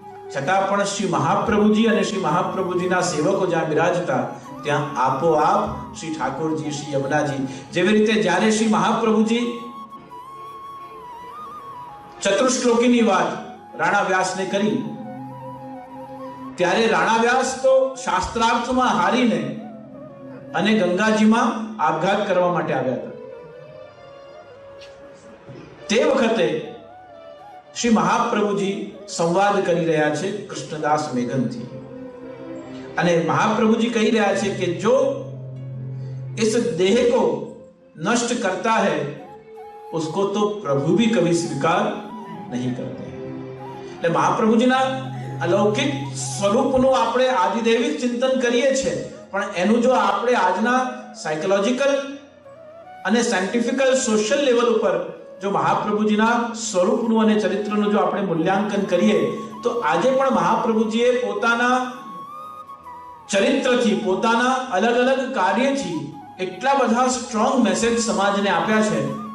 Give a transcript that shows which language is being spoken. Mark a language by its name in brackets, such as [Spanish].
[Gujarati] છતાં પણ શ્રી મહાપ્રભુજી અને શ્રી મહાપ્રભુજીના સેવકો જ્યાં બિરાજતા ત્યાં આપોઆપ શ્રી ઠાકોરજી, શ્રી યમુનાજી, જેવી રીતે જ્યારે શ્રી મહાપ્રભુજી ચતુશ્લોકીની વાત રાણા વ્યાસને કરી ત્યારે રાણા વ્યાસ તો શાસ્ત્રાર્થમાં હારીને અને ગંગાજીમાં આપઘાત કરવા માટે આવ્યા હતા. તે વખતે श्री महाप्रभुजी संवाद કરી રહ્યા છે કૃષ્ણદાસ મેઘનથી અને महाप्रभुजी कही રહ્યા છે [Hindi] कि जो इस देह को नष्ट करता है उसको तो प्रभु भी कभी स्वीकार नहीं करते. [Gujarati] એટલે महाप्रभुजीના અલૌકિક સ્વરૂપનું આપણે આદિદેવિક ચિંતન કરીએ છીએ, પણ એનું જો આપણે આજના સાયકોલોજીકલ અને સાયન્ટિફિકલ સોશિયલ લેવલ ઉપર જો મહાપ્રભુજીના સ્વરૂપનું અને ચરિત્રનું જો આપણે મૂલ્યાંકન કરીએ તો આજે પણ મહાપ્રભુજીએ પોતાના ચરિત્રથી, પોતાના અલગ અલગ કાર્યથી એટલા બધા સ્ટ્રોંગ મેસેજ સમાજને આપ્યા છે.